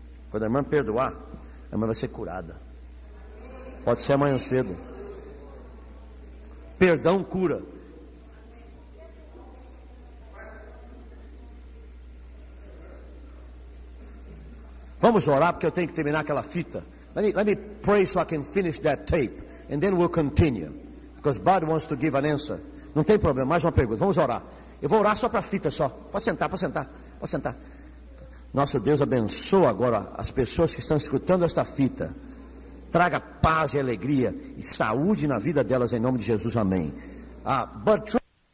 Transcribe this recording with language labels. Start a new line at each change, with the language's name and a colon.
Portuguese: Quando a irmã perdoar, a irmã vai ser curada. Pode ser amanhã cedo. Perdão cura. Vamos orar porque eu tenho que terminar aquela fita.
English: Let me pray so I can finish that tape. And then we'll continue. Because God wants to give an answer.
Portuguese: Não tem problema, mais uma pergunta. Vamos orar. Eu vou orar só para a fita só. Pode sentar, pode sentar, pode sentar. Nosso Deus abençoa agora as pessoas que estão escutando esta fita. Traga paz e alegria e saúde na vida delas em nome de Jesus, amém.